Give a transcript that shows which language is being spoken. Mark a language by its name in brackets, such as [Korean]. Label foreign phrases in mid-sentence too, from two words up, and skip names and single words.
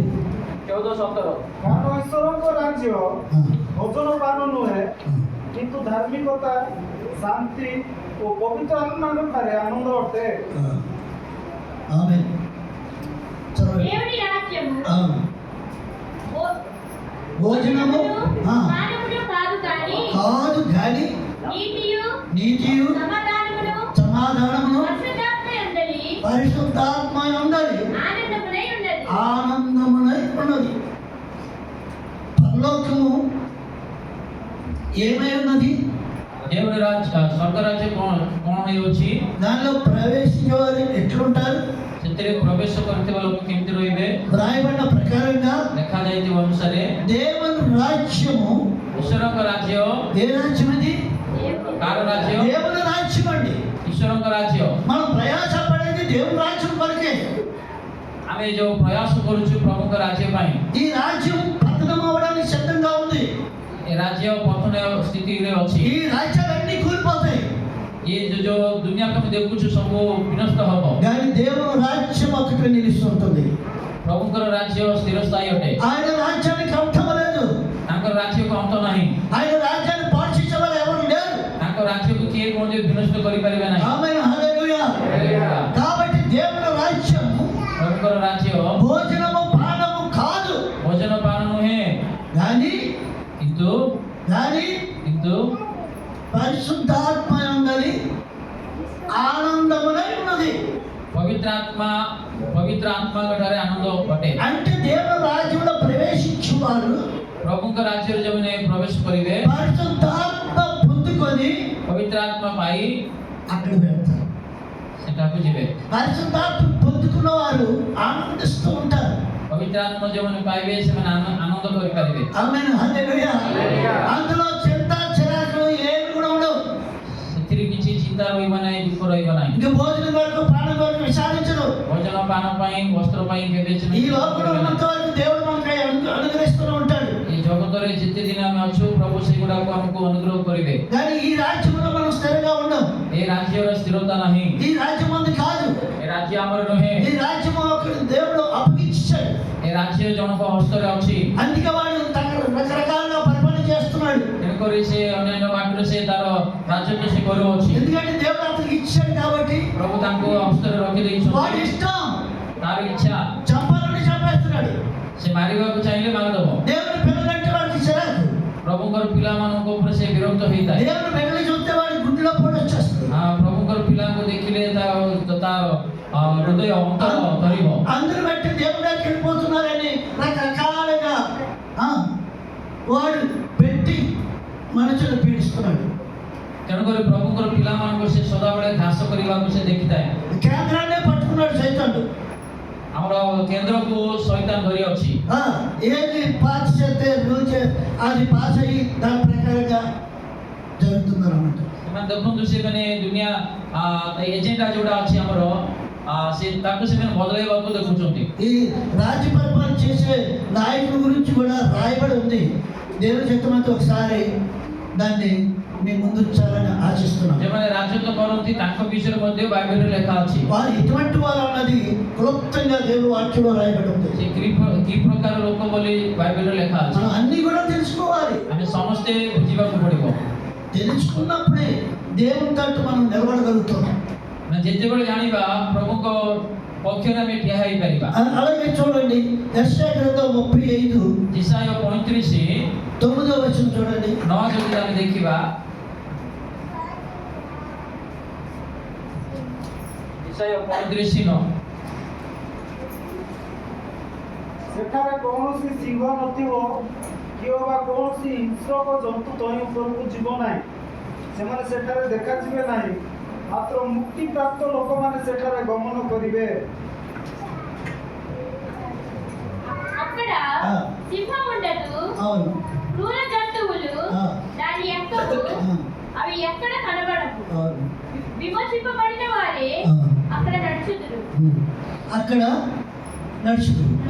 [Odia] 14:17 କାରଣ ଈଶ୍ୱରଙ୍କ ରାଜ୍ୟ ଭୋଜନ ପାନ ନୁହେଁ, କିନ୍ତୁ ଧାର୍ମିକତା, ଶାନ୍ତି ଓ ପବିତ୍ର ଆତ୍ମାଙ୍କ ଠାରେ ଆନନ୍ଦ ଅଟେ। [Telugu] ఆమేన్. చదవండి. దేవుని రాజ్యము భోజనము మానవుడు కాదు కానీ కాదు గాని నీతియు నీతియు సమాధానమును సమాధానమును పరిశుద్ధాత్మ పరిశుద్ధాత్మ ఉన్నది, ఆనందమునై ఉన్నది. ఆనందమునై ఉన్నది. పరలోకము ఏమై ఉన్నది? దేవుని రాజ్య స్వర్గరాజ్య కోణ ହେଉଛି దానిలో ప్రవేశించే వారు ఎట్లుంటారు? [Odia] ସେଥିରେ ପ୍ରବେଶ କରୁଥିବା ଲୋକ କେମିତି ରହିବେ? [Telugu] వ్రాయబడిన ప్రకారంగా [Odia] ଲେଖାଯାଇଥିବା ଅନୁସାରେ [Telugu] దేవుని రాజ్యము [Odia] ଈଶ୍ୱରଙ୍କ ରାଜ୍ୟ [Telugu] ఏ రాజ్యం అది? [Odia] କାହାର ରାଜ୍ୟ? [Telugu] దేవుని రాజ్యం అండి. [Odia] ଈଶ୍ୱରଙ୍କ ରାଜ୍ୟ। [Telugu] మనం ప్రయాసపడేది దేవుని రాజ్యం కొరకే. [Odia] ଆମେ ଯୋଉ ପ୍ରୟାସ କରୁଛୁ ପ୍ରଭୁଙ୍କ ରାଜ୍ୟ ପାଇଁ, [Telugu] ఈ రాజ్యం పతనం అవడానికి సిద్ధంగా ఉంది. [Odia] ଏ ରାଜ୍ୟ ପତନ ସ୍ଥିତିରେ ଅଛି। [Telugu] ఈ రాజ్యాలన్నీ కూలిపోతాయి, [Odia] ଏ ଯୋଉ ଦୁନିଆକୁ ଆମେ ଦେଖୁଛୁ ସବୁ ବିନଷ୍ଟ ହବ, [Telugu] కానీ దేవుని రాజ్యం ఒకటి నిలుస్తుంటుంది. [Odia] ପ୍ରଭୁଙ୍କର ରାଜ୍ୟ ସ୍ଥିରସ୍ଥାୟୀ ଅଟେ। [Telugu] ఆయన రాజ్యానికి అంతం లేదు, [Odia] ତାଙ୍କର ରାଜ୍ୟକୁ ଅନ୍ତ ନାହିଁ। [Telugu] ఆయన రాజ్యాన్ని పాటించే వాళ్ళు ఎవరు లేరు. [Odia] ତାଙ୍କ ରାଜ୍ୟକୁ କିଏ ମଧ୍ୟ ବିନଷ୍ଟ କରିପାରିବେ ନାହିଁ। [Telugu] ఆమేన్, హల్లెలూయా. కాబట్టి దేవుని రాజ్యం [Odia] ପ୍ରଭୁଙ୍କର ରାଜ୍ୟ [Telugu] భోజనము పానము కాదు, [Odia] ଭୋଜନ ପାନ ନୁହେଁ, [Telugu] కానీ [Odia] କିନ୍ତୁ [Telugu] పరిశుద్ధాత్మ ఉన్నది, ఆనందమునై ఉన్నది. [Odia] ପବିତ୍ର ଆତ୍ମାଙ୍କ ଠାରେ ଆନନ୍ଦ ଅଟେ। [Telugu] అంటే దేవుని రాజ్యంలో ప్రవేశించువారు [Odia] ପ୍ରଭୁଙ୍କ ରାଜ୍ୟରେ ଯେଉଁମାନେ ପ୍ରବେଶ କରିବେ, [Telugu] పరిశుద్ధాత్మ పొందుకొని [Odia] ପବିତ୍ର ଆତ୍ମା ପାଇ [Telugu] అక్కడ వెళ్తారు. [Odia] ସେଠାକୁ ଯିବେ। [Telugu] పరిశుద్ధాత్మ పొందుకున్న వారు ఆనందిస్తూ ఉంటారు. [Odia] ପବିତ୍ର ଆତ୍ମା ଯେଉଁମାନେ ପାଇବେ ସେମାନେ ଆନନ୍ଦ କରିପାରିବେ। [Telugu] ఆమేన్, హల్లెలూయా. అందులో చింత చిరాకులు ఏమి కూడా ఉండవు. [Odia] ସେଥିରେ କିଛି ଚିନ୍ତା ରହିବ ନାହିଁ, ଦୁଃଖ ରହିବ ନାହିଁ। [Telugu] ఇంకా భోజనం వరకు ప్రాణం వరకు విచారించరు. [Odia] ଭୋଜନ ପାନ ପାଇଁ, ବସ୍ତ୍ର ପାଇଁ କେବେ [Telugu] ఈ [Odia] ସେମାନେ [Telugu] లోకంలో ఉన్నంత వరకు దేవుడు మనకి అనుగ్రహిస్తూ ఉంటాడు. [Odia] ଏ ଜଗତରେ ଯେତେ ଦିନ ଆମେ ଅଛୁ ପ୍ରଭୁ ସେଗୁଡାକୁ ଆମକୁ ଅନୁଗ୍ରହ କରିବେ। [Telugu] కానీ ఈ రాజ్యంలో మనం స్థిరంగా ఉండం. [Odia] ଏ ରାଜ୍ୟର ସ୍ଥିରତା ନାହିଁ, [Telugu] ఈ రాజ్యం మంది కాదు. [Odia] ଏ ରାଜ୍ୟ ଆମର ନୁହେଁ। [Telugu] ఈ రాజ్యం ఒకడు దేవుడు అప్పగించాడు. [Odia] ଏ ରାଜ୍ୟ ଜଣଙ୍କ ହସ୍ତରେ ଅଛି। [Telugu] అందుకే వాడు రకరకాలుగా పరిపాలన చేస్తున్నాడు. [Odia] ତେଣୁକରି ସେ ଅନ୍ୟାନ୍ୟ ବାଟରେ ସେ ତାର ରାଜ୍ୟକୁ ସେ କରୁଅଛି। [Telugu] ఎందుకంటే దేవుడు అతనికి ఇచ్చాడు కాబట్టి [Odia] ପ୍ରଭୁ ତାଙ୍କୁ ହସ୍ତରେ [Telugu] వాడి [Odia] ରଖିଦେଇଛନ୍ତି। [Telugu] ఇష్టం. [Odia] ତାର ଇଚ୍ଛା, [Telugu] చంపాలని చంపేస్తున్నాడు. [Odia] ସେ ମାରିବାକୁ ଚାହିଁଲେ ମାରିଦବ। [Telugu] దేవుని పిల్లలంటే వాడికి చిరాకు. [Odia] ପ୍ରଭୁଙ୍କର ପିଲାମାନଙ୍କ ଉପରେ ସେ ବିରକ୍ତ ହେଇଥାଏ। [Telugu] దేవుని బిడ్డలు చూస్తే వాడి గుండెలో పొడి వచ్చేస్తుంది. [Odia] ପ୍ରଭୁଙ୍କର ପିଲାଙ୍କୁ ଦେଖିଲେ ତାର ହୃଦୟ ଅନ୍ତର ଧରିବ। [Telugu] అందరూ బట్టి దేవుడికి వెళ్ళిపోతున్నారని రకరకాలుగా వాడు పెట్టి మనుషులు పీడిస్తున్నాడు. [Odia] ତେଣୁକରି ପ୍ରଭୁଙ୍କର ପିଲାମାନଙ୍କୁ ସେ ସଦାବେଳେ ଘାସ କରିବାକୁ ସେ ଦେଖିଥାଏ। [Telugu] కేంద్రాన్నే పట్టుకున్నాడు సైతానుడు. [Odia] ଆମର କେନ୍ଦ୍ରକୁ ଶୈତାନ ଧରି ଅଛି। [Telugu] ఏది పాస్ చేస్తే రూల్ అది పాస్ అయ్యి దాని ప్రకారంగా జరుగుతుందన్నమాట. [Odia] ସେମାନେ ଦେଖନ୍ତୁ ସେମାନେ ଦୁନିଆ ଏଜେଣ୍ଡା ଯୋଉଟା ଅଛି ଆମର ସେ ତାକୁ ସେମାନେ ବଦଳାଇବାକୁ ଦେଖୁଛନ୍ତି। [Telugu] ఈ రాజ్య పరిపాలన చేసే నాయకుల గురించి కూడా రాయబడి ఉంది. దేవుని చిత్తమైతే ఒకసారి దాన్ని మీ ముందు ఉంచాలని ఆశిస్తున్నాను. [Odia] ଯେଉଁମାନେ ରାଜତ୍ୱ କରନ୍ତି ତାଙ୍କ ବିଷୟରେ ମଧ୍ୟ ବାଇବେଲରେ ଲେଖା ଅଛି। [Telugu] వారు ఎటువంటి వారు అన్నది క్లుప్తంగా దేవుని వాక్యంలో రాయబడి ఉంది. [Odia] ସେ କି ପ୍ରକାର ଲୋକ ବୋଲି ବାଇବେଲରେ ଲେଖା ଅଛି। [Telugu] మనం అన్ని కూడా తెలుసుకోవాలి. [Odia] ଆମେ ସମସ୍ତେ ବୁଝିବାକୁ ପଡିବ। [Telugu] తెలుసుకున్నప్పుడే దేవుని తట్టు మనం నిలబడగలుగుతున్నాం. [Odia] ଆମେ ଯେତେବେଳେ ଜାଣିବା ପ୍ରଭୁଙ୍କ ପକ୍ଷରେ ଆମେ ଠିଆ ହେଇପାରିବା। [Telugu] అలాగే చూడండి యెషయా గ్రంథం 35 [Odia] ଇସାୟ 35 [Telugu] 9వ వచనం చూడండి. [Odia] 9 ଯଦି ଆମେ ଦେଖିବା, ଇସାୟ 35 ସେଠାରେ କୌଣସି ସିଂହ ନଥିବ କିମ୍ବା କୌଣସି ହିଂସ୍ରକ ଜନ୍ତୁ ତହିଁ ଉପରକୁ ଯିବ ନାହିଁ। ସେମାନେ ସେଠାରେ ଦେଖାଯିବେ ନାହିଁ, ମାତ୍ର ମୁକ୍ତିପ୍ରାପ୍ତ ଲୋକମାନେ ସେଠାରେ ଗମନ କରିବେ। [Telugu] అక్కడ సింహం ఉండదు, అవును, క్రూర జంతువులు దాని ఎక్కవు, అవి ఎక్కడ కనబడవు. అవును. విమోచింపబడిన వారే అక్కడ నడుచుదురు. అక్కడ నడుచుదు.